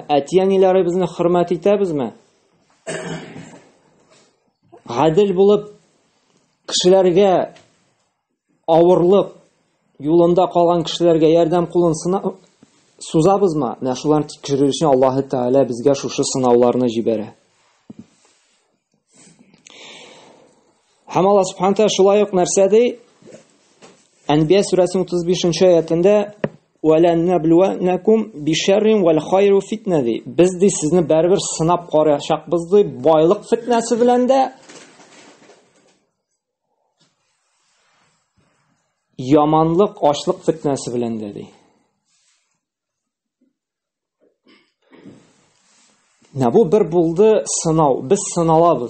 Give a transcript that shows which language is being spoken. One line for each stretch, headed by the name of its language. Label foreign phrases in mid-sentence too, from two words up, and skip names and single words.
Tatar: Әти-әниләребезне хөрмәт итәбезме? Гадел булып кешеләргә авырлык юлында калган кешеләргә ярдәм кулын сузабызмы? Менә шуларны тикшерү өчен Аллаһы Тәгалә безгә шушы сынауларны җибәрә. Һәм Аллаһ Субханаһу Тәгалә шулай ук нәрсә ди? Әнбия сүрәсенең 35-нче аятында
Arabic: وَلَنَّبْلُوَنَّكُمْ بِشَرٍّ وَالْخَيْرِ فِتْنَةٍ
Tatar: ди. Без ди сезне бәрбер сынап караячакбыз ди, байлык фитнәсе белән дә, яманлык, ачлык фитнәсе белән дә ди. Бу бер булды сынау. Без сыналабыз.